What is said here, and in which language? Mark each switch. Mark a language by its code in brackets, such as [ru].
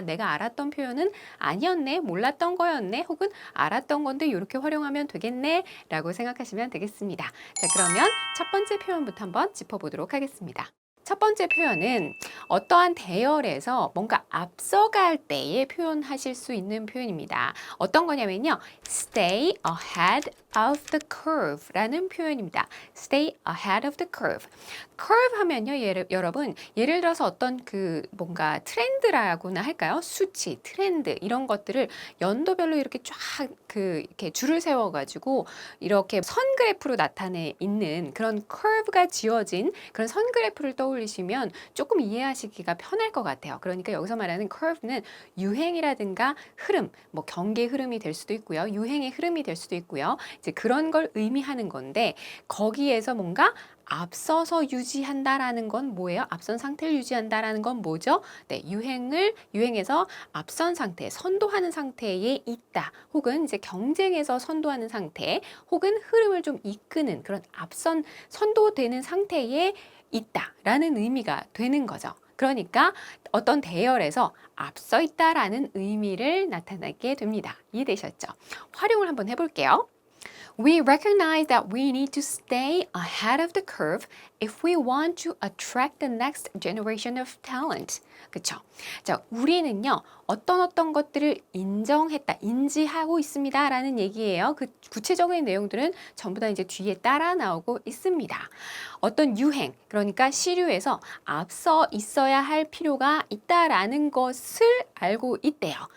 [ko] 내가 알았던 표현은 아니었네, 몰랐던 거였네, 혹은 알았던 건데 이렇게 활용하면 되겠네 라고 생각하시면 되겠습니다. 자, 그러면 첫 번째 표현부터 한번 짚어보도록 하겠습니다. 첫 번째 표현은 어떠한 대열에서 뭔가 앞서갈 때에 표현하실 수 있는 표현입니다. 어떤 거냐면요. [en] Stay ahead of the curve 라는 표현입니다. [ko] Stay ahead of the curve. curve 하면요. 여러분, 예를 들어서 어떤 뭔가 트렌드라고나 할까요? 수치, 트렌드 이런 것들을 연도별로 이렇게 쫙 이렇게 줄을 세워가지고 이렇게 선 그래프로 나타내 있는 그런 curve가 지어진 그런 선 그래프를 떠올리시면 조금 이해하시기가 편할 것 같아요. 그러니까 여기서 말하는 curve는 유행이라든가 흐름, 경계 흐름이 될 수도 있고요. 유행의 흐름이 될 수도 있고요. 이제 그런 걸 의미하는 건데 거기에서 뭔가 앞서서 유지한다라는 건 뭐예요? 앞선 상태를 유지한다라는 건 뭐죠? 네, 유행에서 앞선 상태, 선도하는 상태에 있다. 혹은 이제 경쟁에서 선도하는 상태, 혹은 흐름을 좀 이끄는 그런 앞선 선도되는 상태에 있다라는 의미가 되는 거죠. 그러니까 어떤 대열에서 앞서 있다라는 의미를 나타내게 됩니다. 이해되셨죠? 활용을 한번 해볼게요. [en] We recognize that we need to stay ahead of the curve if we want to attract the next generation of talent. [ko] 그쵸? 자, 우리는요, 어떤 것들을 인지하고 있습니다. 라는 얘기예요. 그 구체적인 내용들은 전부 다 이제 뒤에 따라 나오고 있습니다. 어떤 유행, 그러니까 시류에서 앞서 있어야 할 필요가 있다라는 것을 알고 있대요.